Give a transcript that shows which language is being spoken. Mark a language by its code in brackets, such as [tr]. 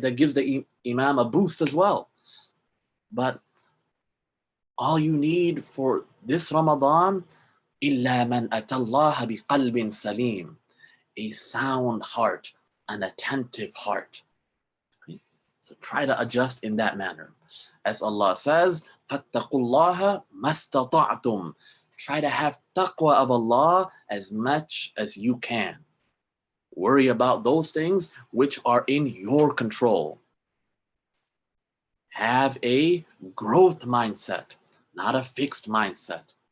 [en] That gives the imam a boost as well. But all you need for this Ramadan, [ar] إِلَّا مَنْ أَتَى اللَّهَ بِقَلْبٍ سَلِيمٍ, [en] a sound heart, an attentive heart. Okay? So try to adjust in that manner. As Allah says, [ar] فَاتَّقُوا اللَّهَ مَا اسْتَطَعْتُمْ. [en] Try to have taqwa of Allah as much as you can. Worry about those things which are in your control. Have a growth mindset, not a fixed mindset.